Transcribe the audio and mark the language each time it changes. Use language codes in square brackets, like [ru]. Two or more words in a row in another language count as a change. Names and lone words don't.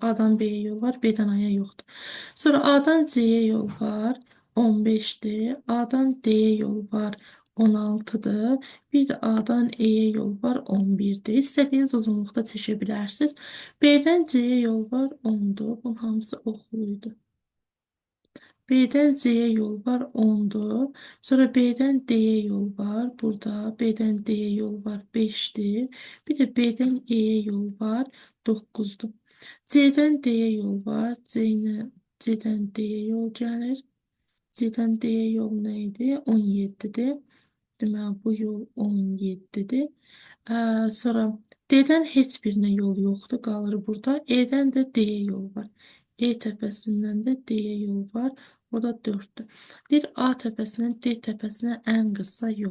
[az] A-dan B-yə yol var, B-dən A-ya yoxdur. Sonra A-dan C-yə yol var, 15-dir. A-dan D-yə yol var, 16-dır. Bir də A-dan E-yə yol var, 11-dir. İstədiyiniz uzunluqda çəkə bilərsiniz. B-dən C-yə yol var, 10-dur. Bunun hamısı oxluydu. [tr] B'den C'ye yol var 10'du. Sonra B'den D'ye yol var. Burada B'den D'ye yol var 5'ti. Bir de B'den E'ye yol var 9'du. C'den D'ye yol var. C'den D'ye yol gelir. C'den D'ye yol neydi? 17'di. [az] Deməli, bu yol 17-dir. Sonra D-dən heç birinə yol yoxdur, qalır burada. E-dən də D-yə yol var. E təpəsindən də D-yə yol var. O da 4-dür. Deyir A təpəsindən D təpəsinə ən qısa yol.